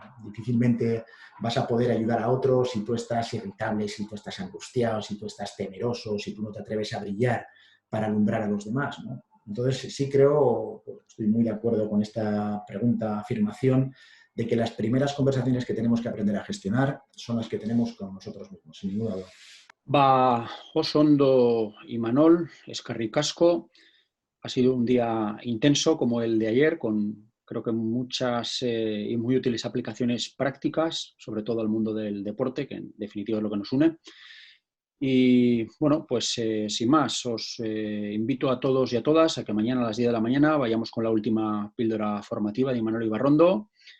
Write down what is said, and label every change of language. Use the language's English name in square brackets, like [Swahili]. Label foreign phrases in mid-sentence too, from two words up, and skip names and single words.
[Spanish] Difícilmente vas a poder ayudar a otros si tú estás irritable, si tú estás angustiado, si tú estás temeroso, si tú no te atreves a brillar para alumbrar a los demás, ¿no? Entonces sí creo, estoy muy de acuerdo con esta pregunta, afirmación, de que las primeras conversaciones que tenemos que aprender a gestionar son las que tenemos con nosotros mismos, sin ninguna duda. Va, [Basque] oso ondo, Imanol, eskerrik asko. [Spanish] Ha sido un día intenso como el de ayer, con creo que muchas y muy útiles aplicaciones prácticas, sobre todo al mundo del deporte, que en definitiva es lo que nos une. Y bueno, pues sin más, os invito a todos y a todas a que mañana a las 10 de la mañana vayamos con la última píldora formativa de Imanol Ibarrondo.